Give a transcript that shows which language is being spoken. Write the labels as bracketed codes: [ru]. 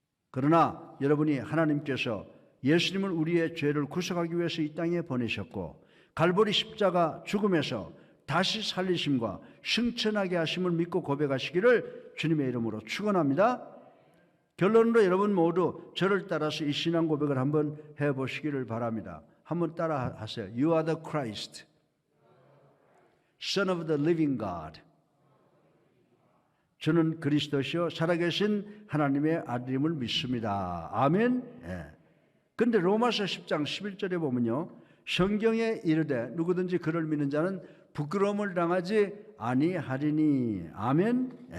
[ko] 그러나 여러분이 하나님께서 예수님을 우리의 죄를 구속하기 위해서 이 땅에 보내셨고 갈보리 십자가 죽음에서 다시 살리심과 승천하게 하심을 믿고 고백하시기를 주님의 이름으로 축원합니다. 결론으로 여러분 모두 저를 따라서 이 신앙 고백을 한번 해보시기를 바랍니다. 한번 따라 하세요. [en] You are the Christ, Son of the living God. [ko] 저는 그리스도시요 살아계신 하나님의 아들임을 믿습니다. 아멘. 그런데 로마서 10장 11절에 보면요, 성경에 이르되 누구든지 그를 믿는 자는 부끄러움을 당하지 아니하리니. 아멘.